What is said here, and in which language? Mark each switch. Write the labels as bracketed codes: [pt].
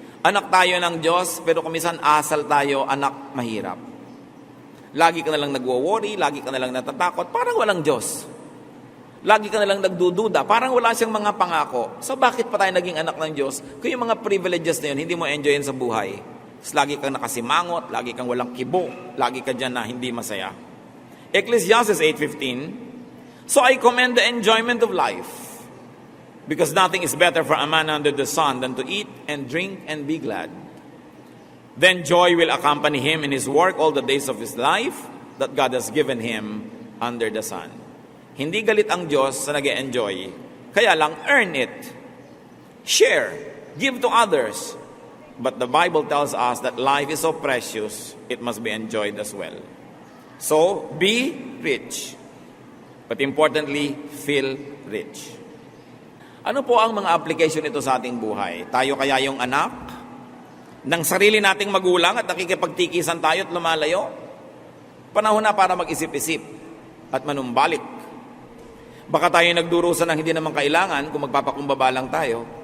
[tl] Anak tayo ng Diyos, pero kumisan asal tayo, anak mahirap. Lagi ka na lang nagwo-worry, lagi ka na lang natatakot, parang walang Diyos. Lagi ka na lang nagdududa, parang wala siyang mga pangako. So bakit pa tayo naging anak ng Diyos? Kung yung mga privileges na yun, hindi mo enjoyin sa buhay. Tapos lagi kang nakasimangot, lagi kang walang kibo, lagi ka dyan na hindi masaya. [en] Ecclesiastes 8:15, so I commend the enjoyment of life, because nothing is better for a man under the sun than to eat and drink and be glad. Then joy will accompany him in his work all the days of his life that God has given him under the sun. [tl] Hindi galit ang Diyos sa nag-e-enjoy. Kaya lang, [en] earn it. Share. Give to others. But the Bible tells us that life is so precious, it must be enjoyed as well. So, be rich. But importantly, feel rich. [tl] Ano po ang mga application nito sa ating buhay? Tayo kaya yung anak ng sarili nating magulang at nakikipagtikisan tayo at lumalayo? Panahon na para mag-isip-isip at manumbalik. Baka tayo nagdurusan ng hindi naman kailangan kung magpapakumbaba lang tayo.